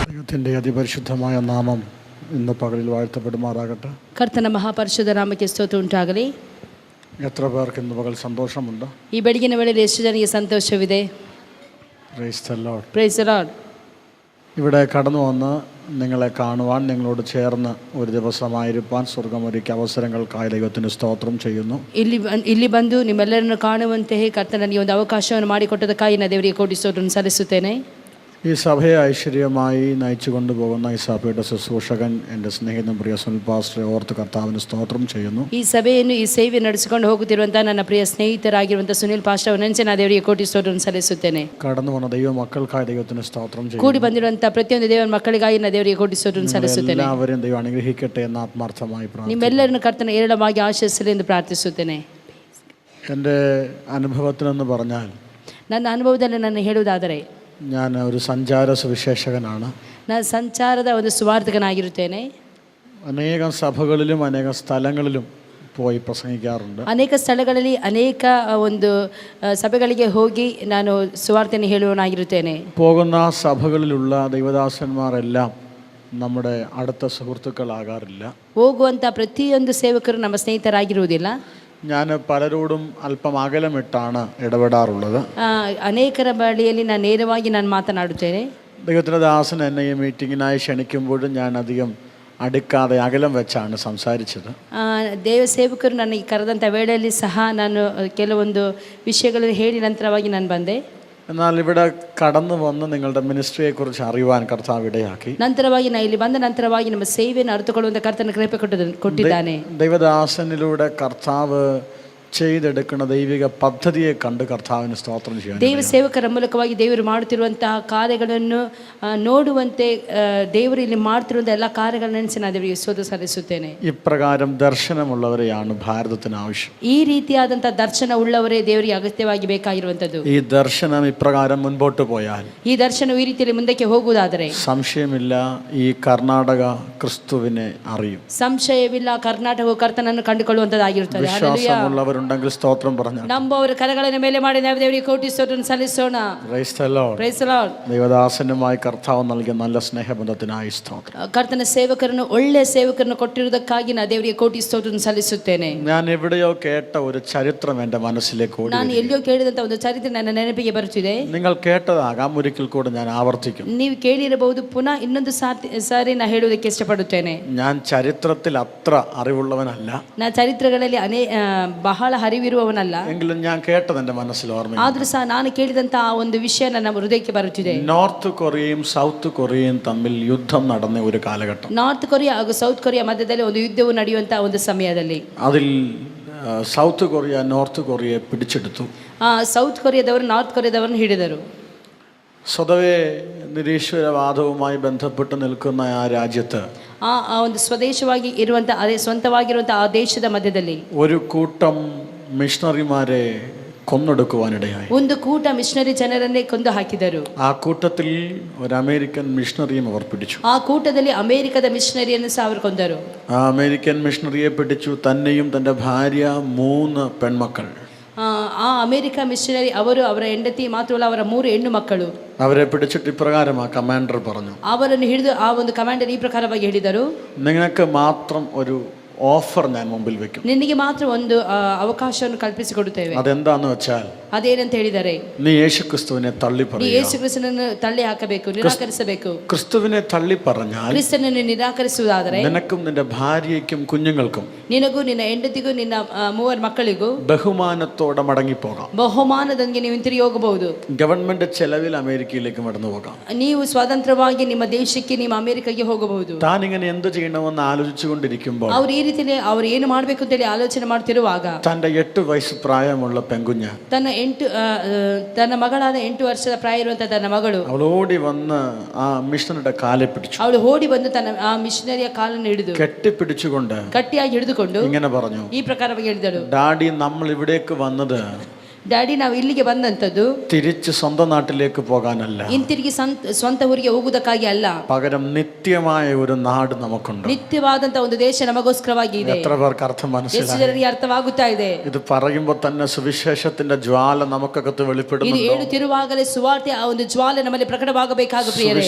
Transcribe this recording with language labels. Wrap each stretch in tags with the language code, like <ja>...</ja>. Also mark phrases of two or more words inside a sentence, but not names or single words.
<ml>ദൈവത്തിൻ്റെ അതിപരിശുദ്ധമായ നാമം ഇന്ന് പകലിൽ വാഴ്ത്തപ്പെടുമാറാകട്ടെ.</ml> <kn>ಕರ್ತನ ಮಹಾಪರಿಶುದ್ಧ ನಾಮಕ್ಕೆ ಸ್ತೋತ್ರ ಉಂಟಾಗಲಿ.</kn> <ml>എത്ര പേർക്ക് ഇന്ന് പകൽ സന്തോഷമുണ്ട്?</ml> <kn>ಈ ಬೆಳಗಿನ ವೇಳೆಯಲ್ಲಿ ಎಷ್ಟು ಜನರಿಗೆ ಸಂತೋಷವಿದೆ?</kn> <en>Praise the Lord. Praise the Lord.</en> <ml>ഇവിടെ കടന്നു വന്ന് നിങ്ങളെ കാണുവാൻ, നിങ്ങളോട് ചേർന്ന് ഒരു ദിവസമായിരിക്കാൻ സ്വർഗമൊരുക്കിയ അവസരങ്ങൾക്കായി ദൈവത്തിന് സ്തോത്രം ചെയ്യുന്നു.</ml> <kn>ಇಲ್ಲಿ ಬಂದು ನಿಮ್ಮೆಲ್ಲರನ್ನು ಕಾಣುವಂತೆ ಕರ್ತನ ನನಗೆ ಒಂದು ಅವಕಾಶವನ್ನು ಮಾಡಿಕೊಟ್ಟದಕ್ಕಾಗಿ ನಾನು ದೇವರಿಗೆ ಕೋಟಿ ಸ್ತೋತ್ರವನ್ನು ಸಲ್ಲಿಸುತ್ತೇನೆ.</kn> <ml>ഈ സഭയെ ഐശ്വര്യമായി നയിച്ചു കൊണ്ടുപോകുന്ന ഈ സഭയുടെ ശുശ്രൂഷകൻ എൻ്റെ സ്നേഹിതൻ പ്രിയ സുനിൽ പാസ്റ്ററെ ഓർത്ത് കർത്താവിന് സ്തോത്രം ചെയ്യുന്നു.</ml> <kn>ಈ ಸಭೆಯನ್ನು ಈ ಸೇವೆ ನಡೆಸಿಕೊಂಡು ಹೋಗುತ್ತಿರುವಂತಹ ನನ್ನ ಪ್ರಿಯ ಸ್ನೇಹಿತರಾಗಿರುವಂತಹ ಸುನಿಲ್ ಪಾಸ್ಟರ್ ಅವರನ್ನು ನಾನು ದೇವರಿಗೆ ಕೋಟಿ ಸ್ತೋತ್ರವನ್ನು ಸಲ್ಲಿಸುತ್ತೇನೆ.</kn> <ml>കടന്നു വന്ന ദൈവ മക്കൾക്കായി ദൈവത്തിന് സ്തോത്രം ചെയ്യുന്നു.</ml> <kn>ಕೂಡಿ ಬಂದಿರುವಂತಹ ಪ್ರತಿಯೊಂದು ದೇವರ ಮಕ್ಕಳಿಗಾಗಿ ನಾನು ದೇವರಿಗೆ ಕೋಟಿ ಸ್ತೋತ್ರವನ್ನು ಸಲ್ಲಿಸುತ್ತೇನೆ.</kn> <ml>എല്ലാവരെയും ദൈവം അനുഗ്രഹിക്കട്ടെ എന്ന് ആത്മാർത്ഥമായി പ്രാർത്ഥിക്കുന്നു.</ml> <kn>ನಿಮ್ಮೆಲ್ಲರನ್ನು ಕರ್ತನ ಏರಳವಾಗಿ ಆಶೀರ್ವದಿಸಲಿ ಎಂದು ಪ್ರಾರ್ಥಿಸುತ್ತೇನೆ.</kn> <ml>എൻ്റെ അനുഭവത്തിനെന്ന് പറഞ്ഞാൽ,</ml> <kn>ನನ್ನ ಅನುಭವದಲ್ಲಿ ನಾನು ಹೇಳುವುದಾದರೆ,</kn> <ml>ഞാൻ ഒരു സഞ്ചാര സുവിശേഷകനാണ്.</ml> <kn>ನಾನು ಸಂಚಾರದ ಒಂದು ಸುವಾರ್ತಿಕನಾಗಿರುತ್ತೇನೆ.</kn> <ml>അനേകം സഭകളിലും അനേകം സ്ഥലങ്ങളിലും പോയി പ്രസംഗിക്കാറുണ്ട്.</ml> <kn>ಅನೇಕ ಸ್ಥಳಗಳಲ್ಲಿ ಅನೇಕ ಒಂದು ಸಭೆಗಳಿಗೆ ಹೋಗಿ ನಾನು ಸುವಾರ್ತೆಯನ್ನು ಹೇಳುವನಾಗಿರುತ್ತೇನೆ.</kn> <ml>പോകുന്ന സഭകളിലുള്ള ദൈവദാസന്മാരെല്ലാം നമ്മുടെ അടുത്ത സുഹൃത്തുക്കളാകാറില്ല.</ml> <kn>ಹೋಗುವಂಥ ಪ್ರತಿಯೊಂದು ಸೇವಕರು ನಮ್ಮ ಸ್ನೇಹಿತರಾಗಿರುವುದಿಲ್ಲ.</kn> <ml>ഞാൻ പലരോടും അല്പം അകലമിട്ടാണ് ഇടപെടാറുള്ളത്.</ml> <kn>ಅನೇಕರ ಬಳಿಯಲ್ಲಿ ನಾನು ನೇರವಾಗಿ ನಾನು ಮಾತನಾಡುತ್ತೇನೆ.</kn> <ml>ദൈവത്തിൻ്റെ ദാസൻ എന്നെ ഈ മീറ്റിങ്ങിനായി ക്ഷണിക്കുമ്പോഴും ഞാൻ അധികം അടുക്കാതെ അകലം വെച്ചാണ് സംസാരിച്ചത്.</ml> <kn>ದೇವ ಸೇವಕರು ನನಗೆ ಕರೆದಂಥ ವೇಳೆಯಲ್ಲಿ ಸಹ ನಾನು ಕೆಲವೊಂದು ವಿಷಯಗಳನ್ನು ಹೇಳಿ ನಂತರವಾಗಿ ನಾನು ಬಂದೆ.</kn> <ml>എന്നാൽ ഇവിടെ കടന്നു വന്ന് നിങ്ങളുടെ മിനിസ്ട്രിയെക്കുറിച്ച് അറിയുവാൻ കർത്താവ് ഇടയാക്കി.</ml> <kn>ನಂತರವಾಗಿ ನಾನು ಇಲ್ಲಿ ಬಂದ ನಂತರವಾಗಿ ನಮ್ಮ ಸೇವೆಯನ್ನು ಅರಿತುಕೊಳ್ಳುವಂಥ ಕರ್ತನ ಕೃಪೆ ಕೊಟ್ಟಿದ್ದಾನೆ.</kn> <ml>ദൈവദാസനിലൂടെ കർത്താവ് ചെയ്തെടുക്കുന്ന ദൈവിക പദ്ധതിയെ കണ്ട് കർത്താവിന് സ്തോത്രം ചെയ്യാൻ,</ml> <kn>ದೇವ ಸೇವಕರ ಮೂಲಕವಾಗಿ ದೇವರು ಮಾಡುತ್ತಿರುವಂತಹ ಕಾರ್ಯಗಳನ್ನು ನೋಡುವಂತೆ ದೇವರು ಇಲ್ಲಿ ಮಾಡ್ತಿರುವಂಥ ಎಲ್ಲ ಕಾರ್ಯಗಳನ್ನು ನೆನೆಸಿ ನಾನು ದೇವರಿಗೆ ಸ್ತೋತ್ರ ಸಲ್ಲಿಸುತ್ತೇನೆ.</kn> <ml>ഇപ്രകാരം ദർശനമുള്ളവരെയാണ് ഭാരതത്തിന് ആവശ്യം.</ml> <kn>ಈ ರೀತಿಯಾದಂಥ ದರ್ಶನ ಉಳ್ಳವರೇ ದೇವರಿಗೆ ಅಗತ್ಯವಾಗಿ ಬೇಕಾಗಿರುವಂಥದ್ದು.</kn> <ml>ഈ ദർശനം ഇപ്രകാരം മുൻപോട്ട് പോയാൽ,</ml> <kn>ಈ ದರ್ಶನ ಈ ರೀತಿಯಲ್ಲಿ ಮುಂದಕ್ಕೆ ಹೋಗುವುದಾದರೆ</kn> <ml>സംശയമില്ല, ഈ കർണാടക ക്രിസ്തുവിനെ അറിയും.</ml> <kn>ಸಂಶಯವಿಲ್ಲ, ಕರ್ನಾಟಕವು ಕರ್ತನನ್ನು ಕಂಡುಕೊಳ್ಳುವಂಥದ್ದಾಗಿರುತ್ತದೆ.</kn> <ml>വിശ്വാസമുള്ളവരുണ്ടെങ്കിൽ സ്തോത്രം പറഞ്ഞു.</ml> <kn>ನಂಬುವವರ ಕರಗಳ ಮೇಲೆ ಮಾಡಿ ನಾವು ದೇವರಿಗೆ ಕೋಟಿ ಸ್ತೋತ್ರವನ್ನು ಸಲ್ಲಿಸೋಣ.</kn> <en>Praise the Lord. Praise the Lord.</en> <ml>ദൈവദാസനുമായി കർത്താവ് നൽകിയ നല്ല സ്നേഹബന്ധത്തിനായി സ്തോത്രം.</ml> <kn>ಕರ್ತನ ಸೇವಕರನ್ನು ಒಳ್ಳೆಯ ಸೇವಕರನ್ನು ಕೊಟ್ಟಿರುವುದಕ್ಕಾಗಿ ನಾನು ದೇವರಿಗೆ ಕೋಟಿ ಸ್ತೋತ್ರವನ್ನು ಸಲ್ಲಿಸುತ್ತೇನೆ.</kn> <ml>ഞാൻ എവിടെയോ കേട്ട ഒരു ചരിത്രം എൻ്റെ മനസ്സിലേക്ക് ഓടി.</ml> <kn>ನಾನು ಎಲ್ಲಿಯೋ ಕೇಳಿದಂಥ ಒಂದು ಚರಿತ್ರೆ ನನ್ನ ನೆನಪಿಗೆ ಬರುತ್ತಿದೆ.</kn> <ml>നിങ്ങൾ കേട്ടതാകാം, ഒരിക്കൽ കൂടെ ഞാൻ ആവർത്തിക്കും.</ml> <kn>ನೀವು ಕೇಳಿರಬಹುದು, ಪುನಃ ಇನ್ನೊಂದು ಸಾರಿ ನಾನು ಹೇಳುವುದಕ್ಕೆ ಇಷ್ಟಪಡುತ್ತೇನೆ.</kn> <ml>ഞാൻ ചരിത്രത്തിൽ അത്ര അറിവുള്ളവനല്ല,</ml> <kn>ನಾನು ಚರಿತ್ರೆಗಳಲ್ಲಿ ಬಹಳ ಹರಿವಿರುವವನಲ್ಲ.</kn> <ml>എങ്കിലും ഞാൻ കേട്ടത് എൻ്റെ മനസ്സിൽ ഓർമ്മ.</ml> <kn>ಆದ್ರೂ ಸಹ ನಾನು ಕೇಳಿದಂತ ಆ ಒಂದು ವಿಷಯ ನನ್ನ ಹೃದಯಕ್ಕೆ ಬರುತ್ತಿದೆ.</kn> <ml>നോർത്ത് കൊറിയയും സൗത്ത് കൊറിയയും തമ്മിൽ യുദ്ധം നടന്ന ഒരു കാലഘട്ടം.</ml> <kn>ನಾರ್ತ್ ಕೊರಿಯಾ ಹಾಗೂ ಸೌತ್ ಕೊರಿಯಾ ಮಧ್ಯದಲ್ಲಿ ಒಂದು ಯುದ್ಧವು ನಡೆಯುವಂತಹ ಒಂದು ಸಮಯದಲ್ಲಿ</kn> <ml>അതിൽ സൗത്ത് കൊറിയ നോർത്ത് കൊറിയയെ പിടിച്ചെടുത്തു.</ml> <kn>ಸೌತ್ ಕೊರಿಯಾದವರು ನಾರ್ತ್ ಕೊರಿಯಾದವರನ್ನು ಹಿಡಿದರು.</kn> <ml>സ്വതവേ നിരീശ്വരവാദവുമായി ബന്ധപ്പെട്ട് നിൽക്കുന്ന ആ രാജ്യത്ത്</ml> <kn>ಆ ಒಂದು ಸ್ವದೇಶವಾಗಿ ಇರುವಂತಹ, ಅದೇ ಸ್ವಂತವಾಗಿರುವಂತಹ ಆ ದೇಶದ ಮಧ್ಯದಲ್ಲಿ</kn> <ml>ഒരു കൂട്ടം മിഷണറിമാരെ കൊന്നൊടുക്കുവാനിടയായി.</ml> <kn>ಒಂದು ಕೂಟ ಮಿಷನರಿ ಜನರನ್ನೇ ಕೊಂದು ಹಾಕಿದರು.</kn> <ml>ആ കൂട്ടത്തിൽ ഒരു അമേരിക്കൻ മിഷണറിയും അവർ പിടിച്ചു.</ml> <kn>ಆ ಕೂಟದಲ್ಲಿ ಅಮೆರಿಕದ ಮಿಷನರಿಯನ್ನು ಸಹ ಅವರು ಕೊಂದರು.</kn> <ml>ആ അമേരിക്കൻ മിഷണറിയെ പിടിച്ചു, തന്നെയും തൻ്റെ ഭാര്യ 3 പെൺമക്കൾ.</ml> <kn>ಆ ಅಮೆರಿಕ ಮಿಷನರಿ ಅವರು, ಅವರ ಹೆಂಡತಿ ಮಾತ್ರವಲ್ಲ, ಅವರ 3 ಹೆಣ್ಣು ಮಕ್ಕಳು.</kn> <ml>അവരെ പിടിച്ചിട്ട് ഇപ്രകാരം ആ കമാൻഡർ പറഞ്ഞു,</ml> <kn>ಅವರನ್ನು ಹಿಡಿದು ಆ ಒಂದು ಕಮಾಂಡರ್ ಈ ಪ್ರಕಾರವಾಗಿ ಹೇಳಿದರು,</kn> <ml>നിങ്ങൾക്ക് മാത്രം ഒരു ഓഫർ ഞാൻ മുമ്പിൽ വെക്കും.</ml> <kn>ನಿನಗೆ ಮಾತ್ರ ಒಂದು ಅವಕಾಶವನ್ನು ಕಲ್ಪಿಸಿಕೊಡುತ್ತೇವೆ.</kn> <ml>അതെന്താന്ന് വെച്ചാൽ,</ml> <kn>ಅದೇನಂತ ಹೇಳಿದರೆ,</kn> <ml>നീ യേശുക്രിസ്തുവിനെ തള്ളി</ml> <kn>ನೀ</kn> <ml>പറയുക.</ml> <kn>ಯೇಸು ಕ್ರಿಸ್ತನನ್ನು ತಳ್ಳಿ ಹಾಕಬೇಕು, ನಿರಾಕರಿಸಬೇಕು.</kn> <ml>ക്രിസ്തുവിനെ തള്ളി പറഞ്ഞാൽ</ml> <kn>ಕ್ರಿಸ್ತನನ್ನು ನಿರಾಕರಿಸುವುದಾದರೆ</kn> <ml>നിനക്കും നിന്റെ ഭാര്യയ്ക്കും കുഞ്ഞുങ്ങൾക്കും</ml> <kn>ನಿನಗೂ ನಿನ್ನ ಹೆಂಡತಿಗೂ ನಿನ್ನ 3 ಮಕ್ಕಳಿಗೂ</kn> <ml>ബഹുമാനത്തോടെ മടങ്ങിപ്പോകാം.</ml> <kn>ಬಹುಮಾನದೊಂದಿಗೆ ನೀವು ತಿರುಗಿ ಹೋಗಬಹುದು.</kn> <ml>ഗവൺമെന്റ് ചെലവിൽ അമേരിക്കയിലേക്ക് മടന്നു പോകാം.</ml> <kn>ನೀವು ಸ್ವತಂತ್ರವಾಗಿ ನಿಮ್ಮ ದೇಶಕ್ಕೆ, ನಿಮ್ಮ ಅಮೆರಿಕಗೆ ಹೋಗಬಹುದು.</kn> <ml>താൻ ഇങ്ങനെ എന്ത് ചെയ്യണമെന്ന് ആലോചിച്ചുകൊണ്ടിരിക്കുമ്പോൾ</ml> <kn>ಅವ್ರು ಈ ರೀತಿಯಲ್ಲಿ ಅವ್ರು ಏನು ಮಾಡಬೇಕು ಅಂತೇಳಿ ಆಲೋಚನೆ ಮಾಡ್ತಿರುವಾಗ</kn> <ml>തന്റെ 8 വയസ്സ് പ്രായമുള്ള പെൺകുഞ്ഞ്,</ml> <kn>ತನ್ನ ಮಗಳಾದ 8 ವರ್ಷದ ಪ್ರಾಯ ಇರುವಂತಹ ತನ್ನ ಮಗಳು,</kn> <ml>അവൾ ഓടി വന്ന് ആ മിഷണറിയുടെ കാലെ പിടിച്ചു.</ml> <kn>ಅವಳು ಓಡಿ ಬಂದು ತನ್ನ ಆ ಮಿಷನರಿಯ ಕಾಲನ್ನು ಹಿಡಿದು</kn> <ml>കെട്ടിപ്പിടിച്ചുകൊണ്ട്</ml> <kn>ಗಟ್ಟಿಯಾಗಿ ಹಿಡಿದುಕೊಂಡು</kn> <ml>ഇങ്ങനെ പറഞ്ഞു,</ml> <kn>ಈ ಪ್ರಕಾರವಾಗಿ ಹೇಳಿದಳು,</kn> <ml>ഡാഡി, നമ്മൾ ഇവിടേക്ക് വന്നത്</ml> <kn>ಡ್ಯಾಡಿ ನಾವು ಇಲ್ಲಿಗೆ ಬಂದಂಥದ್ದು</kn> <ml>തിരിച്ച് സ്വന്തം നാട്ടിലേക്ക് പോകാനല്ല,</ml> <kn>ಹಿಂತಿರುಗಿ ಸ್ವಂತ ಊರಿಗೆ ಹೋಗುವುದಕ್ಕಾಗಿ ಅಲ್ಲ,</kn> <ml>പകരം നിത്യമായ ഒരു നാട് നമുക്കുണ്ട്.</ml> <kn>ನಿತ್ಯವಾದಂತ ಒಂದು ದೇಶ ನಮಗೋಸ್ಕರವಾಗಿ ಇದೆ.</kn> <ml>എത്ര പേർക്ക് അർത്ഥം</ml> <kn>ಎಷ್ಟು</kn> <ml>മനസ്സിലായി?</ml> <kn>ಜನರಿಗೆ ಅರ್ಥವಾಗುತ್ತಾ ಇದೆ?</kn> <ml>ഇത് പറയുമ്പോൾ തന്നെ സുവിശേഷത്തിന്റെ ജ്വാല നമുക്കകത്ത്</ml> <kn>ಇದು</kn> <ml>വെളിപ്പെടുന്നു.</ml> <kn>ಹೇಳುತ್ತಿರುವಾಗಲೇ ಸುವಾರ್ತೆ ಆ ಒಂದು ಜ್ವಾಲೆ ನಮ್ಮಲ್ಲಿ ಪ್ರಕಟವಾಗಬೇಕಾಗ ಪ್ರಿಯರೇ.</kn>